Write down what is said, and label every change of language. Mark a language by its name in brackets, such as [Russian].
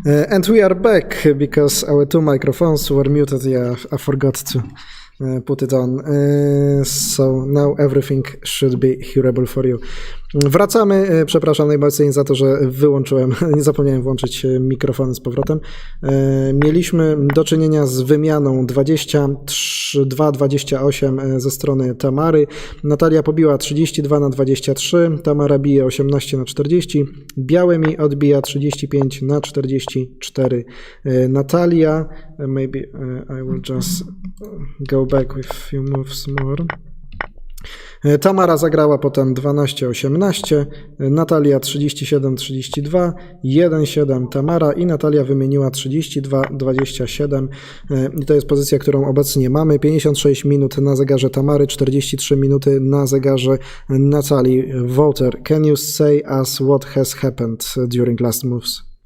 [English] And we are back because our two microphones were muted. Yeah, I forgot to put it on. So now everything should be hearable for you. [Polish] Wracamy. Przepraszam najbardziej za to, że wyłączyłem, nie zapomniałem włączyć mikrofonu z powrotem. Mieliśmy do czynienia z wymianą 22-28 ze strony Tamary. Natalia pobiła 32-23, Tamara bije 18-40, białe mi odbija 35-44. [English] Natalia, maybe I will just go back with a few moves more. [Polish] Tamara zagrała potem 12-18, Natalia 37-32, 1-7 Tamara i Natalia wymieniła 32-27 i to jest pozycja, którą obecnie mamy. 56 minut na zegarze Tamary, 43 minuty na zegarze Natalii. [English] Voter, can you say us what has happened during last moves?